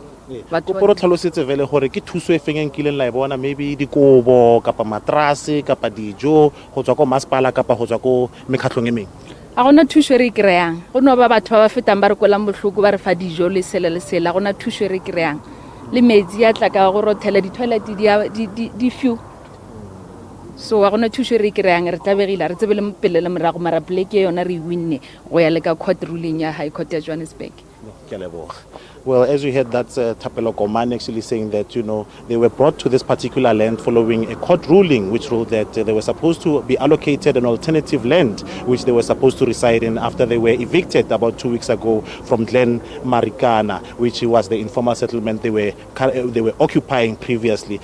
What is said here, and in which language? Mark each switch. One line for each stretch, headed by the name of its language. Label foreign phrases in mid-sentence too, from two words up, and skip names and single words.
Tswana: Ko poro tlhalosetse vele gore ke thuso e feng nkileng la e bona maybe dikobo kapa matrase kapa dijo go tswa ko masepala kapa go tswa ko mekhatlong e meng a gona thuso re kreang go no ba batho ba fetang ba re kolang bohloko ba re fa dijo le sela gona thuso re kreang le metsi ya tla ka go rothela di toilet di few so a gona thuso re kreang re tabegile re tsebele mpele le morago mara plaque yona re winne go ya le ka
English: court ruling
Tswana: ya High Court ya Johannesburg.
English: Well, as you heard, that's Thapelo Komane actually saying that, they were brought to this particular land following a court ruling which ruled that they were supposed to be allocated an alternative land which they were supposed to reside in after they were evicted about 2 weeks ago from Glen Marikana, which was the informal settlement they were occupying previously.